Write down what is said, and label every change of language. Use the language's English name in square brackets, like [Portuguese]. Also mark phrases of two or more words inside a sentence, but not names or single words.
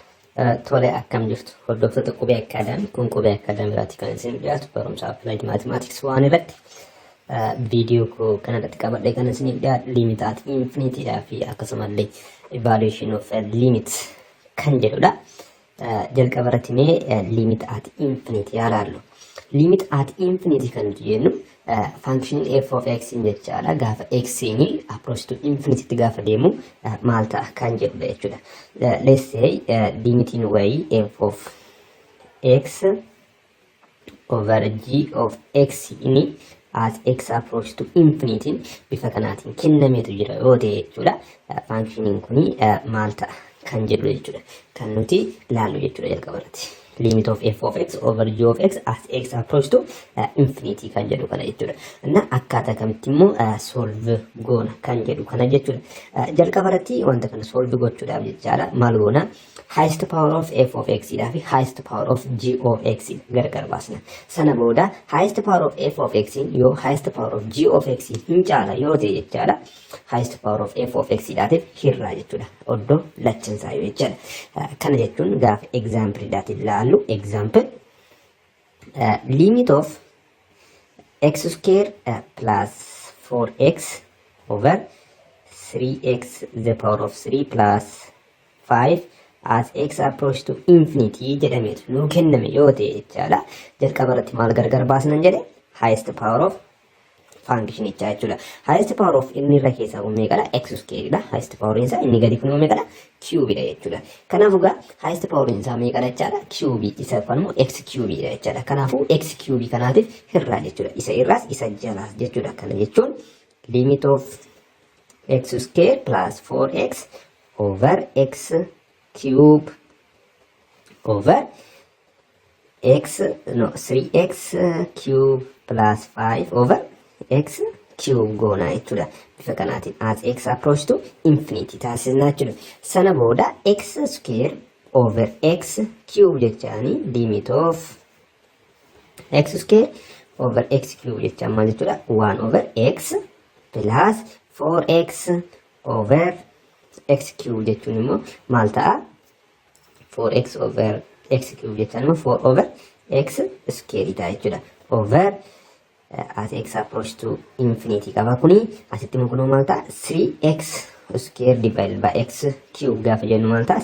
[Oromo] Tole akkam jirtu hordoftoota qubee akkaadaamii kun qubee akkaadaamiiraatti kan isin dhiyaatu barumsa [English] applied mathematics [Oromo] waan irratti viidiyoo kanarratti qabadhee kan isin dhiyaatu [English] limit at infinity [Oromo] fi akkasumallee [English] evaluation of limit [Oromo] kan jedhudha. Jalqaba irratti mee [English] limit at infinity [Oromo] ilaallu. [English] Limit at infinity [Oromo] kan nuti jennu [English] function f of x [Oromo] jechaadha. Gaafa x ni [English] approach to infinity [Oromo] gaafa deemu maal ta'a kan jedhudha jechuudha. [English] Let's say limit in way f of x over g of x ni as x approach to infinity [Oromo] bifa kanaatiin kennameetu jira yoo ta'e jechuudha. Functionin kuni maal ta'a kan jedhudha jechuudha. Kan nuti ilaallu jechuudha jalqaba irratti. [English] Limit of f of x over g of x as x approach to infinity [Oromo] kan jedhu kana jechuudha. Inna akkaataa kamitti immoo solve goona kan jedhu kana jechuudha. Jalqaba irratti wanta kana solve gochuudhaaf jechaadha. Maal goona? [English] Highest power of f of x fi highest power of g of x [Oromo] gargar baasna. Sana booda [English] highest power of f of x yoo highest power of g of x [Oromo] hin caala yoo ta'e jechaadha. [English] Highest power of f of x [Oromo] dhaatiif hirraa jechuudha. Oddoo lachansaa yoo jechaadha. Kana jechuun gaafa [English] example [Oromo] dhaatiin ilaallu [English] example limit of x square plus 4x over 3x the power of 3 plus 5 as x approach to infinity [Oromo] jedhameetu nuu kenname yoo ta'e jechaadha. Jalqaba irratti maal gargar baasnan jedhe [English] highest power of function [Oromo] jechuudha. [English] Highest power of [Oromo] inni irra keessaa meeqadha? [English] X square [Oromo] dha. [English] Highest power [Oromo] isaa inni gadi kun meeqadha? Cube dha jechuudha. Kanaafuu gaa [English] highest power [Oromo] isaa meeqadha jechaadha? Cube isa kanuu x cube dha jechaadha. Kanaafuu x cube kanaatiif hirraa jechuudha. Isa irraas isa jalaas jechuudha. Kana jechuun [English] limit of x square plus 4x over x cube over 3x cube plus 5 over x cube [Oromo] goona jechuudha. Bifa kanaatiin [English] as x approach to infinity [Oromo] taasisnaa jechuudha. Sana booda [English] x square over x cube jechaani limit of x square over x cube [Oromo] jechaan maal jechuudha? [English] 1 over x plus 4x over x cube [Oromo] jechuun immoo maal ta'a? [English] 4x over x cube [Oromo] jechaan immoo [English] 4 over x square [Oromo] ta'a jechuudha. [English] Over as x approach to infinity [Oromo] qaba kuni asitti immoo kun maal ta'a? [English] 3x square divided by x cube [Oromo] gaafa jennu maal ta'a?